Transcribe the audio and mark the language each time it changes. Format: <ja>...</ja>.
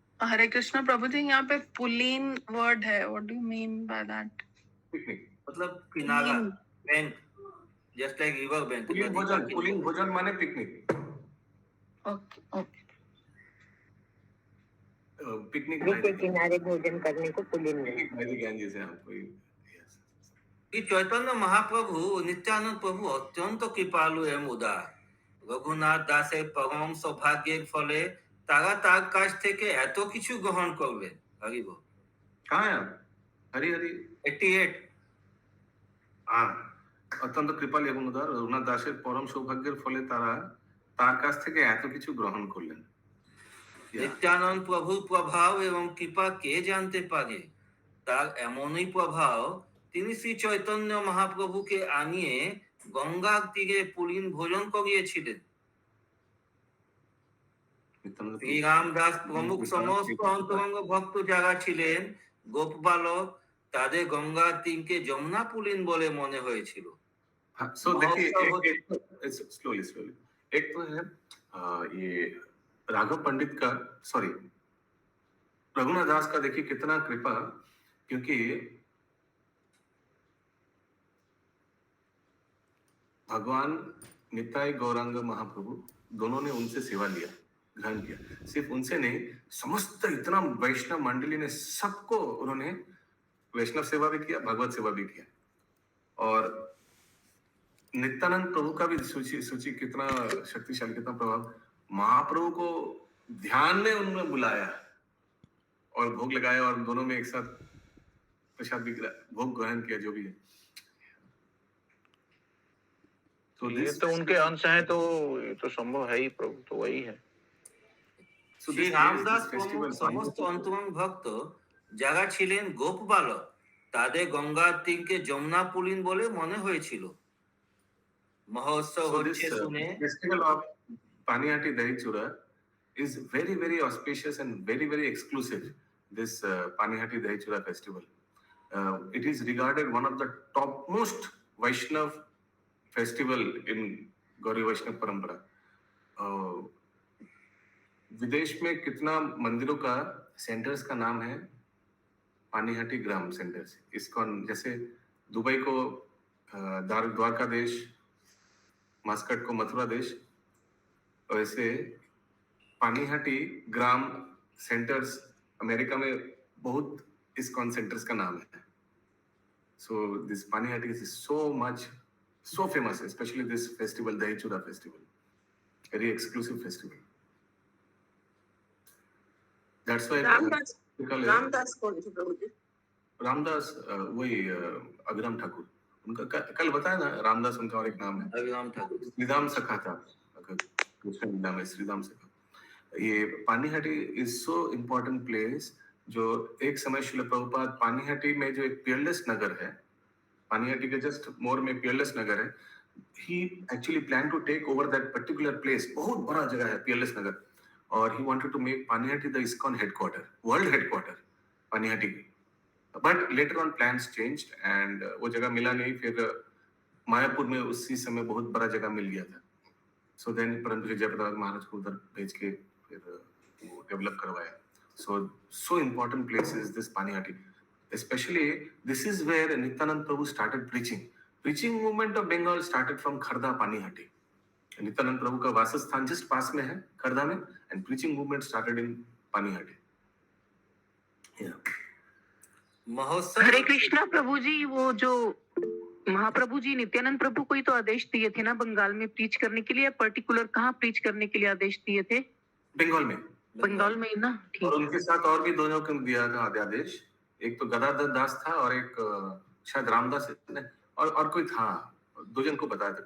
<hi>हरे कृष्ण प्रभु जी, यहाँ पे पुलीन वर्ड है,</hi> <en>What do you mean by that?</en> <hi>Picnic मतलब किनारा, bank,</hi> <en>Just like river bank.</en> <hi>Pooling भोजन माने पिकनिक। Okay okay. पिकनिक के किनारे भोजन करने को पुलिन ज्ञान जैसे हमको</hi> <bn>এই চৈতন্য মহাপ্রভু নিত্যানন্দ প্রভু অত্যন্ত কৃপালু এবং উদার। রঘুনাথ দাসের পরম সৌভাগ্যের ফলে তারা তার কাছ থেকে এত কিছু গ্রহণ করবেন। হরিব</bn> <hi>कहाँ है आप? हरी हरी 88। हाँ,</hi> <bn>অত্যন্ত কৃপালু এবং উদার রঘুনাথ দাসের পরম সৌভাগ্যের ফলে তারা তার কাছ থেকে এত কিছু গ্রহণ করলেন। নিত্যানন্দ প্রভুর প্রভাব এবং কৃপা কে জানতে পারে? তার এমনই প্রভাব, তিনি শ্রী চৈতন্য মহাপ্রভুকে আনিয়ে গঙ্গার তীরে পুলিন ভোজন করিয়েছিলেন। শ্রী রামদাস প্রমুখ সমস্ত অন্তরঙ্গ ভক্ত যারা ছিলেন গোপ বালক, তাদের গঙ্গার তীরকে যমুনা পুলিন বলে মনে হয়েছিল।</bn> <hi>सो देखिए स्लोली स्लोली, एक तो है ये राघव पंडित का, सॉरी रघुनाथ दास का, देखिए कितना कृपा, क्योंकि भगवान निताई गौरांग महाप्रभु दोनों ने उनसे सेवा लिया, ग्रहण किया। सिर्फ उनसे नहीं, समस्त इतना वैष्णव मंडली ने सबको उन्होंने वैष्णव सेवा भी किया, भगवत सेवा भी किया। और नित्यानंद प्रभु का भी सूची कितना शक्तिशाली, कितना प्रभाव। महाप्रभु को ध्यान ने उन्होंने बुलाया और भोग लगाया और दोनों में एक साथ प्रसाद भी भोग ग्रहण किया, जो भी है। तो ये तो उनके अंश हैं, तो ये तो संभव है ही, प्रभु तो वही है।</hi> <bn>শ্রী রামদাস প্রমুখ সমস্ত অন্তরঙ্গ ভক্ত যারা ছিলেন গোপ বালক, তাদের গঙ্গার তীরকে যমুনা পুলিন বলে মনে হয়েছিল। মহোৎসব হচ্ছে শুনে</bn> <en>festival of Panihati Dahi Chura is very very auspicious and very very exclusive. This Panihati Dahi Chura festival, it is regarded one of the topmost Vaishnav festival in</en> <hi>Gauri वैष्णव परंपरा। विदेश में कितना मंदिरों का सेंटर्स का नाम है पानीहाटी ग्राम सेंटर्स। इस्कॉन जैसे दुबई को द्वारका देश, मस्कट को मथुरा देश, वैसे पानीहाटी ग्राम सेंटर्स अमेरिका में बहुत इस्कॉन सेंटर्स का नाम है.</hi> <en>So this Panihati is so famous, especially this festival, the Dahichura festival, very exclusive festival. That's why</en> <hi>Ramdas</hi> <en>typical-</en> <hi>Ramdas कौन थे प्रभु जी? रामदास वही अभिराम ठाकुर, उनका कल बताया ना, रामदास उनका और एक नाम है. अभिराम ठाकुर. श्रीराम सखा था, कृष्ण लीला में श्रीराम सखा. ये Panihati</hi> <en>is so important place,</en> <hi>जो एक समय श्रील प्रभुपाद पानीहाटी में जो एक पियरलेस नगर है, पानीहाटी के जस्ट मोर में पियरलेस नगर है,</hi> <en>he actually planned to take over that particular place.</en> <hi>बहुत बड़ा जगह है पियरलेस नगर, और</hi> <en>he wanted to make Panihati the ISKCON headquarter, world headquarter</en> <hi>Panihati की.</hi> <en>But later on plans changed and</en> <hi>वो जगह मिला नहीं. फिर मायापुर में उसी समय बहुत बड़ा जगह मिल गया था. So then परंतु जयप्रताप महाराज को उधर भेज के फिर वो डेवलप करवाया.</hi> <en>So important place is this Panihati. Especially this is where Nityanand Prabhu started preaching. Preaching movement of Bengal started from Kharda, Panihati. Nityanand Prabhu</en> <hi>का वासस्थान just पास में है खर्दा में,</hi> <en>and preaching movement started in Panihati. Yeah.</en> <hi>महोत्सव. हरे कृष्णा प्रभु जी, वो जो महाप्रभु जी नित्यानंद प्रभु को ही तो आदेश दिए थे ना बंगाल में प्रीच करने के लिए, पर्टिकुलर कहाँ प्रीच करने के लिए आदेश दिए थे? बंगाल में. बंगाल में ही ना. ठीक. और उनके साथ और भी दोनों को दिया था आदेश. एक तो गदाधर दास था और एक शायद रामदास ने, और कोई था. दो जन को बताया था.</hi>